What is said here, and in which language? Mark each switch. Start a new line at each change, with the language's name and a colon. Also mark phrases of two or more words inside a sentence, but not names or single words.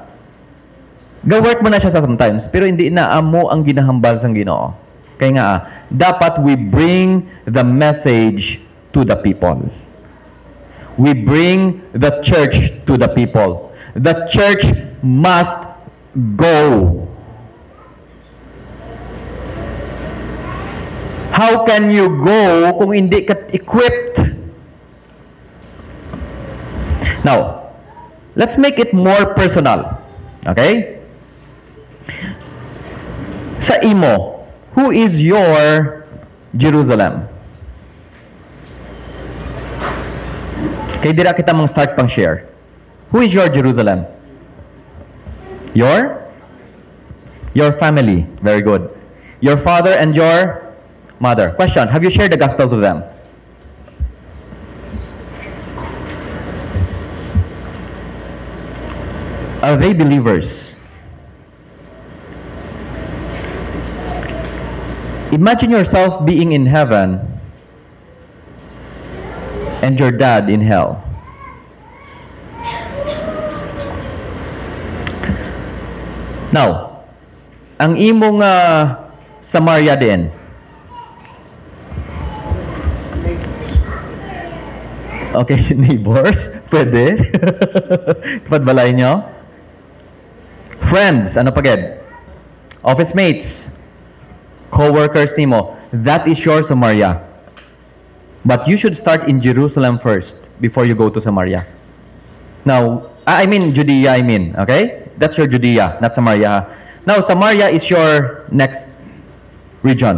Hiligaynon: Ga-work mo na siya sometimes, pero hindi na amo ang ginahambal sang Ginoo. Kaya nga, dapat
English: we bring the message to the people. We bring the church to the people. The church must go. How can you go
Hiligaynon: kung hindi ka
English: equipped? Now, let's make it more personal.
Hiligaynon: Okay? Sa imo,
English: who is your Jerusalem?
Hiligaynon: Kaya dira kita mang start pang share.
English: Who is your Jerusalem? Your family. Very good. Your father and your mother. Question, have you shared the gospel to them? Are they believers? Imagine yourself being in heaven and your dad in hell. Now,
Hiligaynon: ang imong Samaria din. Okay, neighbors, pwede. Padbalay nyo. Friends, ano paged?
English: Office mates, co-workers nimo. That is your Samaria. But you should start in Jerusalem first before you go to Samaria. Now, I mean Judea, okay? That's your Judea, not Samaria. Now, Samaria is your next region.